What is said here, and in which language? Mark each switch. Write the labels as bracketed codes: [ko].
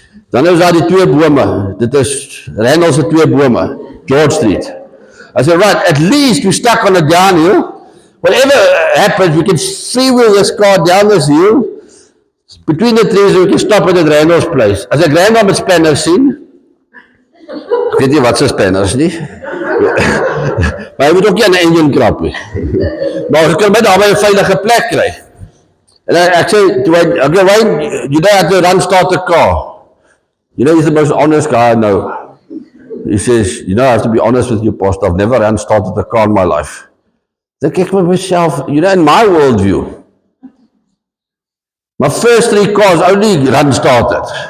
[af] Dan is daar die twee bome. Dit is Randall se twee bome, George Street. [en] I said, right, at least we're stuck on a downhill. Whatever happens, we can freewheel this car down this hill. Between the trees, we can stop it at Randall's place. [af] As ek Randall met spanners sien, ek weet nie wat se spanners nie. Maar hy moet ook nie aan die engine krap nie. Maar ons kan met daar by 'n veilige plek kry. En ek sê, [en] okay, Wayne, you don't have to run start the car. You know, he's the most honest guy I know. He says, you know, I have to be honest with you, Pastor, I've never run started a car in my life. Then [af] kyk met [en] myself, you know, in my worldview, my first 3 cars only run started.